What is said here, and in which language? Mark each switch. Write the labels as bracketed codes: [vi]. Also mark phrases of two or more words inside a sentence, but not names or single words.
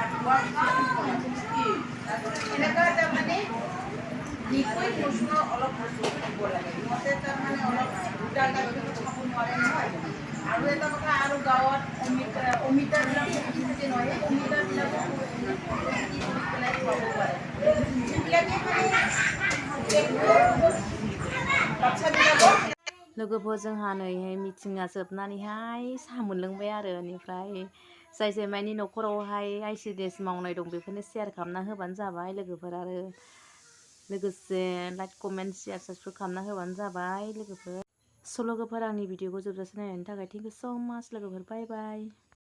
[as] এনেকুৱা তাৰমানে লিকুইড বস্তু অলপ বস্তু দিব লাগে সিহঁতে তাৰমানে অলপ দুটা গাখীৰ খাব নোৱাৰে নহয় আৰু এটা কথা আৰু গাঁৱত অমিতাবিলাক থাকে নহয় সেই অমিতাবিলাকো পেলাই খুৱাব পাৰে সেইবিলাকে মানে বাচ্চাবিলাকক [brx] लोगोफोर जोंहा नैहाय मिटिङा जोबनानैहाय साहा मोनलोंबाय आरो बेनिफ्राय जाय मानि न'खरावहाय आइसिडिएस मावनाय दं बेफोरनो शेयार खालामना होबानो जाबाय लोगोफोर आरो लोगोसे [en] like comment share subscribe [brx] खालामना होबानो जाबाय लोगोफोर लोगोफोर आंनि भिडिअखौ जोबजासे नायनायनि थाखाय [en] thank you so much [brx] लोगोफोर [en] bye bye